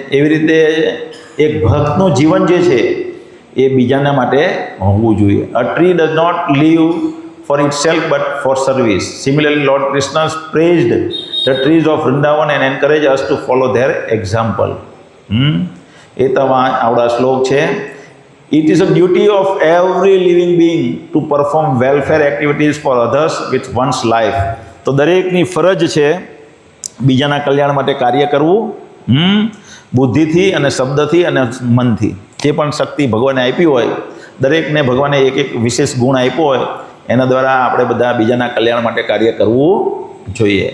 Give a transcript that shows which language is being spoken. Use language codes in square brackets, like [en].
[gu] એવી રીતે એક ભક્તનું જીવન જે છે એ બીજાના માટે હોવું જોઈએ. [en] A tree does not live for itself but for service. Similarly lord Krishna praised the trees of Vrindavan and encourage us to follow their example. [gu] એ તમારા આવડા શ્લોક છે. [en] It is a duty of every living being to perform welfare activities for others with one's life. [gu] તો દરેકની ફરજ છે બીજાના કલ્યાણ માટે કાર્ય કરવું, બુદ્ધિથી અને શબ્દથી અને મનથી. જે પણ શક્તિ ભગવાને આપી હોય, દરેકને ભગવાને એક એક વિશેષ ગુણ આપ્યો હોય, એના દ્વારા આપણે બધા બીજાના કલ્યાણ માટે કાર્ય કરવું જોઈએ.